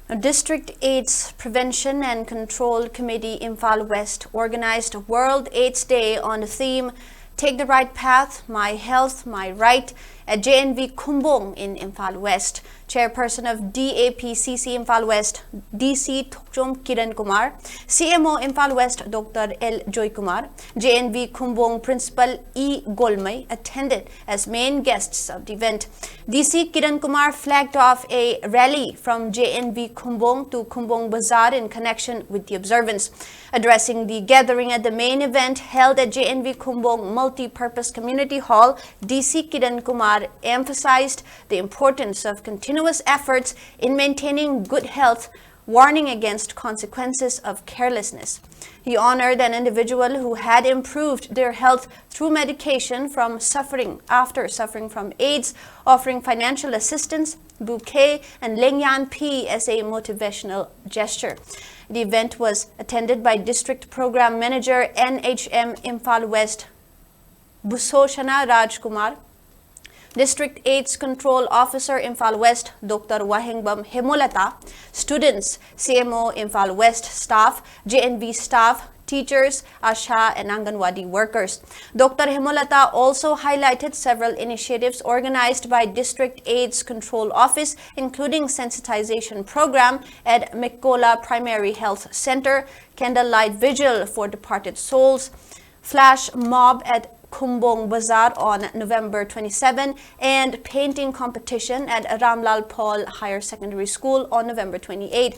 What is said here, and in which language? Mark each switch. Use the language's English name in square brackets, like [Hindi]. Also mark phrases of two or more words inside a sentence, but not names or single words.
[English] District AIDS Prevention and Control Committee Imphal West organized World AIDS Day on the theme Take the Right Path, My Health, My Right at JNV Khumbong in Imphal West. Chairperson of DAPCC Imphal West, DC Thokchom Kiran Kumar, CMO Imphal West Dr. L. Joy Kumar, JNV Khumbong Principal E. Golmai attended as main guests of the event. DC Kiran Kumar flagged off a rally from JNV Khumbong to Khumbong Bazaar in connection with the observance. Addressing the gathering at the main event held at JNV Khumbong Multi-Purpose Community Hall, DC Kiran Kumar emphasized the importance of continuous efforts in maintaining good health, warning against consequences of carelessness. He honored an individual who had improved their health through medication after suffering from AIDS, offering financial assistance, bouquet, and Lengyan P as a motivational gesture. The event was attended by District Program Manager NHM Imphal West, Busoshana Rajkumar, District AIDS Control Officer Imphal West, Dr. Wahengbam Hemolata, students, CMO Imphal West staff, JNV staff, teachers, ASHA, and Anganwadi workers. Dr. Hemolata also highlighted several initiatives organized by District AIDS Control Office, including sensitization program at Mekola Primary Health Center, candlelight vigil for departed souls, flash mob at Khumbong Bazaar on November 27, and painting competition at Ramlal Paul Higher Secondary School on November 28.